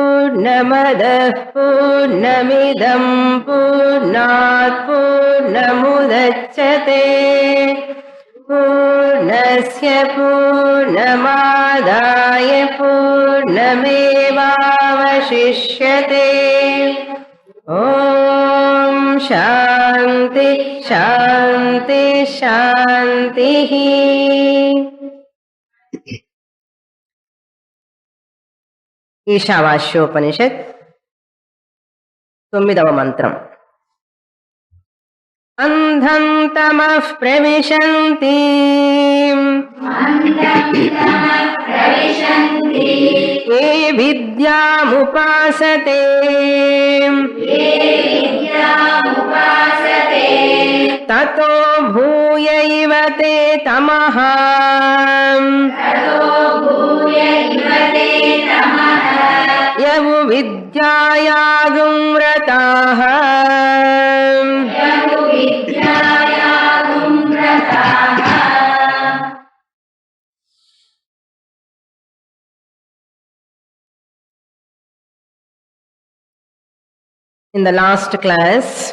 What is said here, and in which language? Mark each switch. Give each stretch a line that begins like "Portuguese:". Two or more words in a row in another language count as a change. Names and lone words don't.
Sanskrit: पूर्णमदः पूर्णमिदं पूर्णात् पूर्णमुदच्यते पूर्णस्य पूर्णमादाय पूर्णमेवावशिष्यते ॐ शान्ति शान्ति शान्तिः
Telugu: ఈశావాస్యోపనిషత్ 9వ మంత్రం.
Sanskrit: అంధం తమః ప్రవిశంతి ఏ విద్యాముపాసతే తతో భూయ ఇవ తే తమః యవు విద్యాయాగుం రతాః
English: In the last class,